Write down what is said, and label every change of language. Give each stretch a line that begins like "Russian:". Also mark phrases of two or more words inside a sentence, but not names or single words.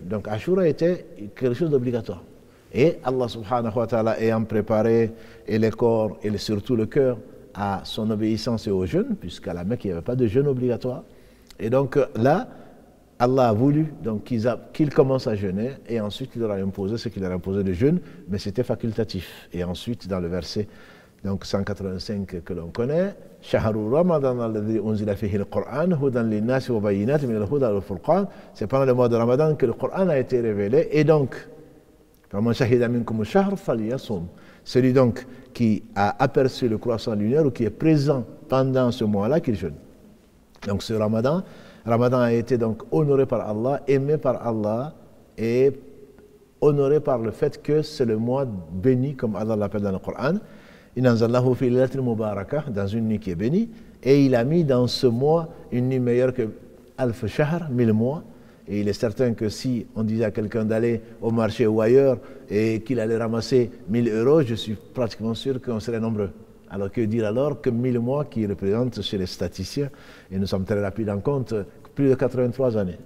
French: Donc Ashura était quelque chose d'obligatoire. Et Allah
Arabic: سبحانه وتعالى
French: ayant préparé et les corps et surtout le cœur à son obéissance et au jeûne, puisqu'à la Mecque il n'y avait pas de jeûne obligatoire. Et donc là, Allah a voulu qu'ils commencent à jeûner et ensuite il leur a imposé ce qu'il leur a imposé de jeûne, mais c'était facultatif. Et ensuite dans le verset donc 185 que l'on connaît,
Arabic: شهر رمضان الذي أنزل فيه القرآن هدى للناس وبينات من الهدى والفرقان.
French: C'est pendant le mois de Ramadan que le Coran a été révélé et donc
Arabic: فمن شهد منكم الشهر فليصمه.
French: Celui donc qui a aperçu le croissant lunaire ou qui est présent pendant ce mois-là qu'il jeûne. Donc ce Ramadan a été donc honoré par Allah, aimé par Allah et honoré par le fait que c'est le mois béni, comme Allah l'appelle dans le Coran.
Arabic: إنا أنزلناه في ليلة مباركة,
French: dans une nuit qui est bénie, et il a mis dans ce mois une nuit meilleure que
Arabic: ألف شهر,
French: 1000 mois. Et il est certain que si on disait à quelqu'un d'aller au marché ou ailleurs et qu'il allait ramasser 1000 euros, je suis pratiquement sûr qu'on serait nombreux. Alors que dire alors que 1000 mois qui représentent chez les statisticiens, et nous sommes très rapides en compte, plus de 83 années.